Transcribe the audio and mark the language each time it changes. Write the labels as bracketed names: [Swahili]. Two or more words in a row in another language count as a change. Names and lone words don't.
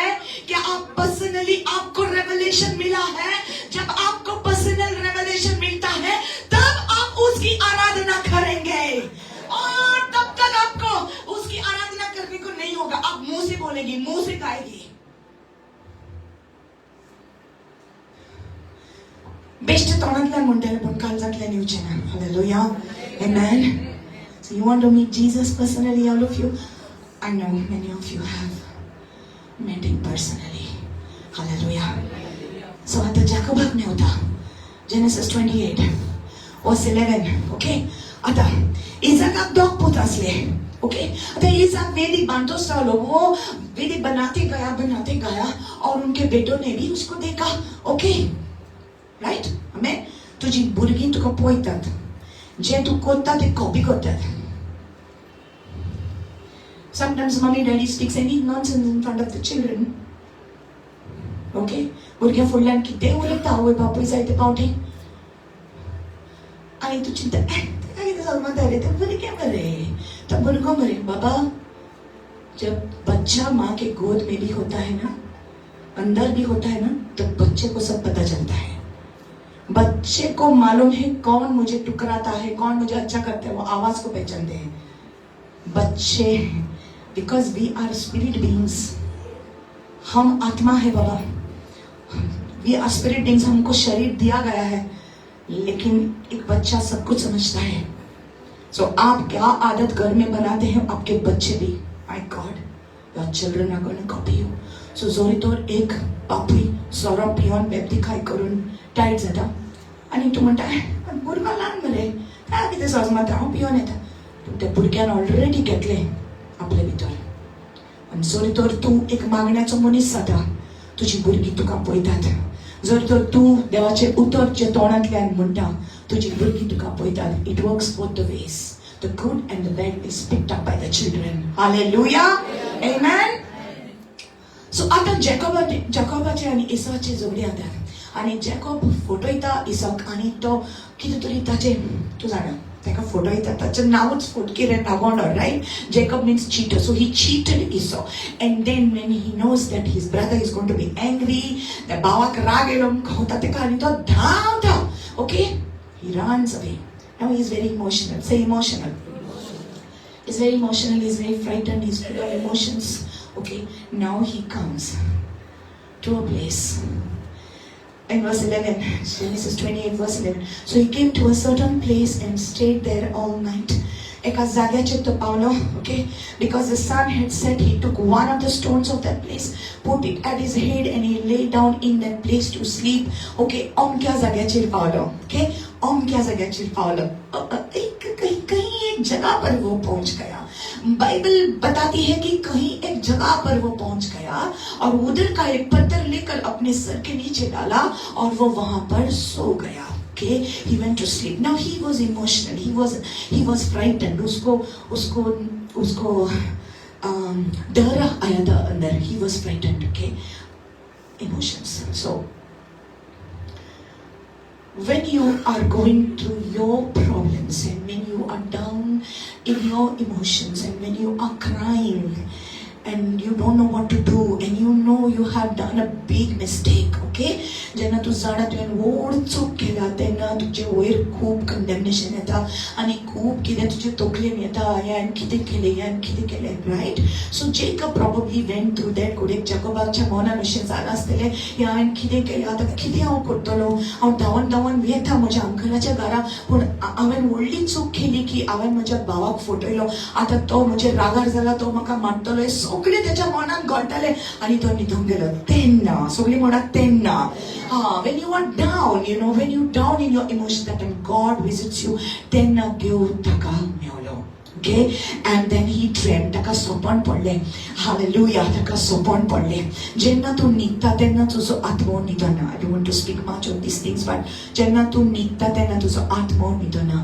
[Hindi] क्या आप पर्सनली आपको रेवलेशन मिला है? जब आपको [English] personal revelation [Hindi] मिलता है तब आप उसकी आराधना करेंगे, और तब तक आपको उसकी आराधना करने को नहीं होगा. आप मुंह से बोलेंगे, मुंह से गाएंगे. [Konkani] बेस्ट तोंडांतल्यान म्हणटाले पण काळजांतल्यान येवचें ना. [English] Hallelujah. Amen. So you want to meet Jesus personally, all of you? I know many of you have met him personally. Hallelujah. So [Konkani] आता जाकोबाक मेवता. [English] Genesis 28 verse 11. Okay? [Konkani] आता इसाकाक दोग पूत आसले. [English] Okay? [Konkani] आता इसाक वेदी बांधतो राहिलो. [Hindi] वो वेदी बनाते गया और उनके बेटों ने भी उसको देखा. [English] Okay? Right? Amen? [Konkani] तुझी भुरगीं तुका पळयतात. जे तू कोत्ता ते कॉपी करतात. [English] Sometimes mommy daddy speaks any nonsense in front of the children. Okay? [Konkani] भुरग्या फुडल्यान कितें उलयता आवय बापूय जाय ते पावटी. आनी तू चिंता तेका कितें सलमत रे, ते भुरगें मरे, तो भुरगो मरे. [Hindi] बाबा, जब बच्चा माँ के गोद में भी होता है ना, अंदर भी होता है ना, तो बच्चे को सब पता चलता है. बच्चे को मालूम है कौन मुझे टुकराता है, कौन मुझे अच्छा करता है. वो आवाज को पहचानते हैं बच्चे. [English] because we are spirit beings. [Hindi] हम आत्मा है बाबा. [English] we are spirit beings. [Hindi] हमको शरीर दिया गया है, लेकिन एक बच्चा सब कुछ समझता है. सो आप क्या आदत घर में बनाते हैं, आपके बच्चे भी. [English] My God, your children are going to copy you. [Konkani] सो जोरीतोर एक बापूय सोरो पियोन बेबतिकाय करून टायट जाता. आनी तूं म्हणटा भुरगो ल्हान मरे, काय कितें सजमात, हांव पियोन येता. पूण त्या भुरग्यान ऑलरेडी घेतलें आपले भितर. आनी जर तर तूं एक मागण्याचो मनीस जाता, तुजी भुरगीं तुका पळयतात. जर तर तूं देवाचें उतर जे तोंडांतल्यान म्हणटा, तुजी भुरगीं तुका पळयतात. [English] It works both the ways. The good and the bad is picked up by the children. Hallelujah. Amen. [Konkani] सो आतां जॅकोबाचे आनी इसाचे झगडी जातात. आनी जॅकोब फटयता इसाक, आनी तो कितें तरी ताचे, तूं जाणा ताका फटयता. ताचें नांवच फटकेरें नागोंडो. [English] Right? Jacob means cheater. So he cheated Esau. And then when he knows that his brother is going to be angry, [Konkani] त्या भावाक राग येयलो खावता तेका, आनी तो धांवता. ओके? [English] He runs away. Now he is very emotional. So emotional. He's very emotional, he's very frightened, he's full of emotions. Okay? Now he comes to a place. In verse 11, Genesis 28 verse 11. So he came to a certain place and stayed there all night. [Konkani] Eka जाग्याचेर तो पावलो. [English] Okay? Because the sun had set, he took one of the stones of that place, put it at his head, and he lay down in that place to sleep. Okay? [Konkani] अमक्या जाग्याचेर पावलो. [English] Okay? [Konkani] अमक्या जाग्याचेर पावलो. [Hindi] कहीं एक जगह पर वो पहुंच गया. बाइबल बताती है कि कहीं एक जगह पर वो पहुंच गया और उधर का एक पत्थर लेकर अपने सर के नीचे डाला और वो वहां पर सो गया. [English] Okay? He went to sleep. Now he was emotional. He was frightened. [Hindi] उसको डर आया था अंदर. [English] He was frightened. Okay? Emotions. So when you are going through your problems and when you are down in your emotions and when you are crying and you don't know what to do and you know you have done a big mistake, okay? [Konkani] जेन्ना तू जाणा तुवें व्हड चूक केला तेन्ना तुजे वयर खूब कंडेमनेशन येता आनी खूब कितें तुजे तकलेन येता हांवें कितें केलें रायट. [English] So Jacob probably went through that. [Konkani] घोडेक जाकोबाच्या मनान अशें जालां आसतलें हांवें कितें केलें आतां कितें हांव करतलो. हांव धांवन वेता म्हज्या अंकलाच्या घरा पूण हांवें व्हडली चूक केली की हांवें म्हज्या भावाक फटयलो. आतां तो म्हजे रागार जाला तो म्हाका मारतलो हें सगळें तेच्या मनान घडटलें आनी तो न्हिदूंक गेलो. तेन्ना सगळीं म्हणटात तेन्ना [English] when you are down, when you down in your emotions, that when God visits you, [Konkani] तेन्ना देव ताका मेवलो. [English] Okay, and then he dreamt. [Konkani] ताका सोपण पडलें. Hallelujah, ताका सोपण पडलें. जेन्ना तूं न्हिदता तेन्ना तुजो आत्मो न्हिदना. [English] I don't want to speak much on these things, but [Konkani] जेन्ना तूं न्हिदता तेन्ना तुजो आत्मो न्हिदना.